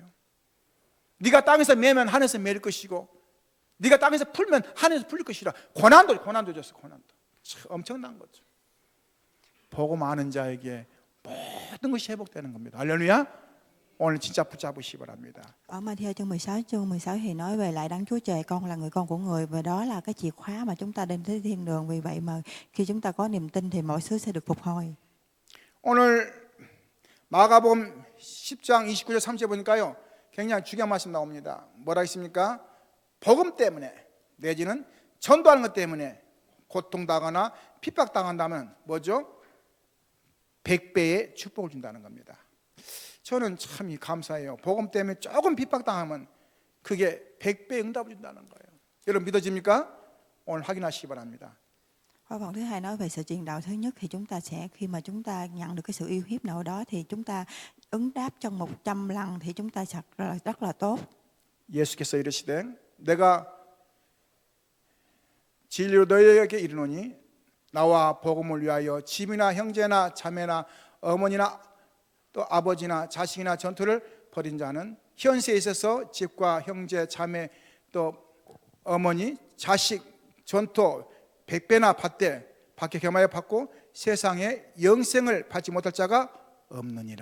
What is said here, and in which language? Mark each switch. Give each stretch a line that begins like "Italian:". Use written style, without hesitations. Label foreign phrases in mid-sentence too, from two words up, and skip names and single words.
Korean: 네가 땅에서 매면 하늘에서 매일 것이고, 네가 땅에서 풀면 하늘에서 풀릴 것이라. 고난도 줬어. 고난도 엄청난 거죠. 복음 아는 자에게 모든 것이 회복되는 겁니다. 할렐루야. 오늘 진짜 붙잡으시기 바랍니다.
Vietnamese: Ở Matthew chương 16 chương 16 thì nói về lại Đấng Chúa Trời, con là người con của người, và đó là cái chìa khóa mà chúng ta đem tới thiên đường. Vì vậy mà khi chúng ta có niềm tin thì mọi thứ sẽ được phục hồi.
Korean: 오늘 마가복음 10장 29절 30절 보니까요 굉장히 중요한 말씀 나옵니다. 뭐라 했습니까? 복음 때문에 내지는 전도하는 것 때문에 고통당하거나 핍박당한다면 뭐죠? 100배의 축복을 준다는 겁니다. 저는 참 감사해요. 복음 때문에 조금 핍박당하면 그게 100배 응답을 준다는 거예요. 여러분 믿어집니까? 오늘 확인하시기 바랍니다.
Vietnamese: Ở phần thứ hai nói về sự truyền đạo. Thứ nhất thì chúng ta sẽ, khi mà chúng ta nhận được cái sự uy hiếp nào đó thì chúng ta ứng đáp trong 100 lần thì chúng ta sẽ rất là tốt.
Korean: 예수께서 이르시되 내가 진리로 너희에게 이르노니 나와 복음을 위하여 집이나 형제나 자매나 어머니나 또 아버지나 자식이나 전투를 벌인 자는 현세에 있어서 집과 형제 자매 또 어머니 자식 전투 100배나 받게 겸하여 받고 세상에 영생을 받지 못할 자가 없느니라.